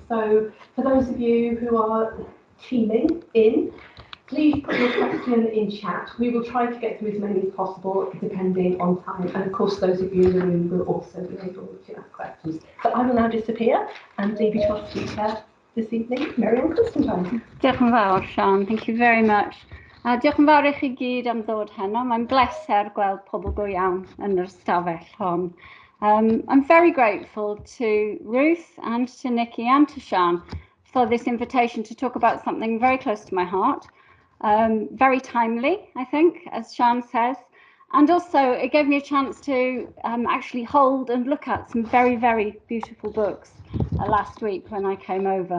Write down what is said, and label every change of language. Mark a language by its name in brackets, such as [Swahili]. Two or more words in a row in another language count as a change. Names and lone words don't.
[English] So for those of you who are teaming in, please put your question in chat. We will try to get through as many as possible, depending on time. And of course, those of you in the room will also be able to ask questions. So I will now disappear and leave you to our speaker this evening, Mary-Ann Constantine. [Welsh] Diolch yn fawr, Sian. [English] Thank you very much. [Welsh] Diolch yn fawr i chi gyd am ddod heno. Mae'n bleser gweld pobl go iawn yn yr ystafell hon. [English] I'm very grateful to Ruth and to Nikki and to Sian for this invitation to talk about something very close to my heart. Very timely, I think, as Sian says. And also, it gave me a chance to actually hold and look at some very, very beautiful books last week when I came over.